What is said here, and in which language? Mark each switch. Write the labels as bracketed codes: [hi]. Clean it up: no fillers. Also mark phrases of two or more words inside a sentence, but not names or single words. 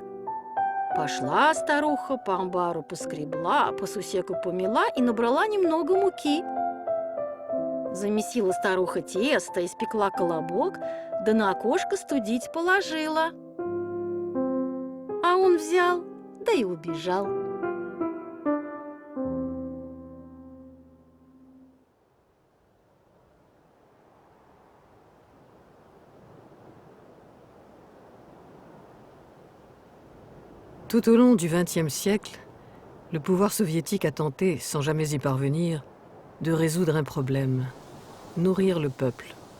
[ru] Пошла старуха по амбару поскребла, по сусеку помела и набрала немного муки. Замесила старуха тесто, испекла колобок, да на окошко студить положила. А он взял, да и убежал. [fr] Tout au long du XXe siècle, le pouvoir soviétique a tenté, sans jamais y parvenir, de résoudre un problème, nourrir le peuple.